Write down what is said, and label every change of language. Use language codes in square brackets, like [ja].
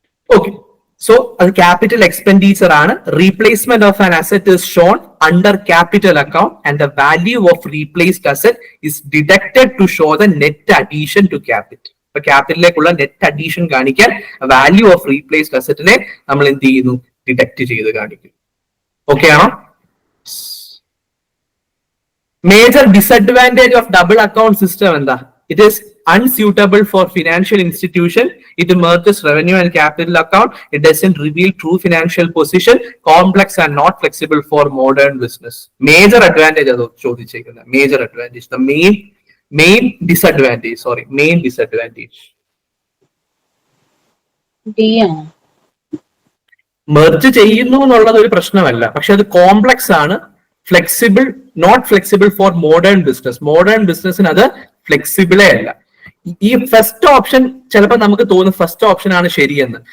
[ml] Okay, so അത് capital expenditure ആണ്. [en] Replacement of an asset is shown under capital account and the value of replaced asset is deducted to show the net addition to capital. [ml] ഇപ്പൊ ക്യാപിറ്റലിലേക്കുള്ള net addition കാണിക്കാൻ value of replaced അസറ്റിനെ നമ്മൾ എന്ത് ചെയ്യുന്നു? Deduct ചെയ്ത് കാണിക്കും. Okay ആണോ? [en] Major disadvantage of double account system എന്താ? It is unsuitable for financial institution. It merges revenue and capital account. It doesn't reveal true financial position. Complex and not flexible for modern business. Major advantage [ml] ado chodichekkunna. [en] Major advantage. The main disadvantage. Sorry, main disadvantage. [ml] Merge ചെയ്യുന്നു എന്നുള്ളത് ഒരു പ്രശ്നമല്ല, പക്ഷെ അത് complex ആണ്. Flexible, [en] Not flexible for modern business. [ml] Modern ബിസിനസ്സിന് അത് ഫ്ലെക്സിബിളേ അല്ല. ഈ ഫസ്റ്റ് ഓപ്ഷൻ ചിലപ്പോൾ നമുക്ക് തോന്നും ഫസ്റ്റ് ഓപ്ഷൻ ആണ് ശരിയെന്ന്.